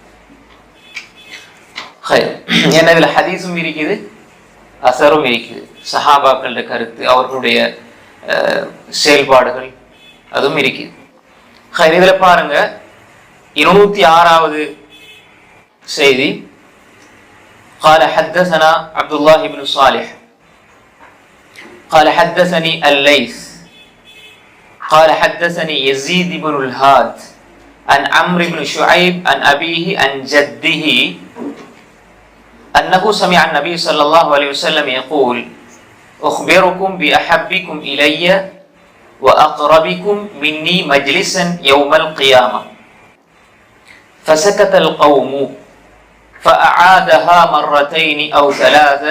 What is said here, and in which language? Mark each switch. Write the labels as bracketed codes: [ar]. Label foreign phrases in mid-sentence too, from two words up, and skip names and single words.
[ta] என்ன இதுல ஹதீஸும் இருக்குது, அசரும் இருக்குது, சஹாபாக்களுடைய கருத்து, அவர்களுடைய செயல்பாடுகள் அதுவும் இருக்குது. இதுல பாருங்க, 206வது செய்தி. [ar] قال حدثنا عبد الله بن صالح قال حدثني الليث قال حدثني يزيد بن الهاد عن عمرو بن شعيب عن أبيه عن جده أنه سمع النبي صلى الله عليه وسلم يقول أخبركم بأحبكم إلي وأقربكم مني مجلسا يوم القيامة فسكت القوم فأعادها مرتين أو 3.